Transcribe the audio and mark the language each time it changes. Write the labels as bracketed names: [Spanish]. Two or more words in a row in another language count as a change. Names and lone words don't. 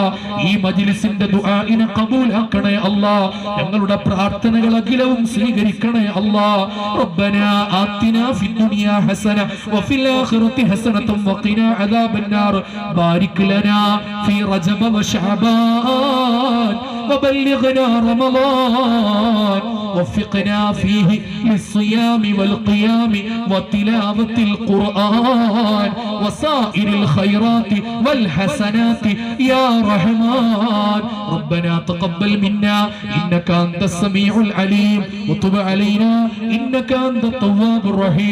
[Malayalam] ഈ മജ്ലിസിന്റെ ദുആഇനെ ഖബൂലാക്കണേ അല്ലാ. ഞങ്ങളുടെ പ്രാർത്ഥനകൾ അഖിലവും സ്വീകരിക്കണേ അല്ലാ. [Arabic] ربنا آتنا في الدنيا حسنة وفي الآخرة حسنة وقنا عذاب النار. بارك لنا في رجب وشعبان وبلغنا رمضان وفقنا فيه للصيام والقيام وتلاوة القرآن وسائر الخيرات والحسنات يا رحمن. ربنا تقبل منا إنك أنت السميع العليم وتب علينا إنك أنت التواب الرحيم.